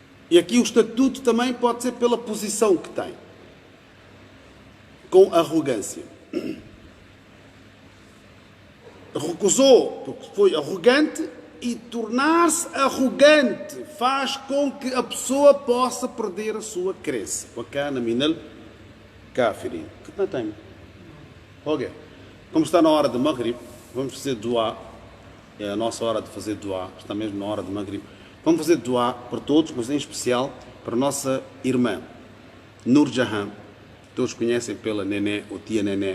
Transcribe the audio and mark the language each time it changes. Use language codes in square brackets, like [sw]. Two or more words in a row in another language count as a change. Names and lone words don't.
[pt] E aqui o estatuto também pode ser pela posição que tem, com arrogância. Recusou porque foi arrogante, e tornar-se arrogante faz com que a pessoa possa perder a sua crença. [ar] وَكَانَ مِنَ الْكَافِرِينَ. [pt] Que não tem? Ok. Como está na hora de Maghrib, vamos fazer dua. É a nossa hora de fazer dua. Está mesmo na hora de Maghrib. Vamos fazer dua para todos, mas em especial para a nossa irmã, Nur Jahan. Todos conhecem pela Nené, ou tia Nené.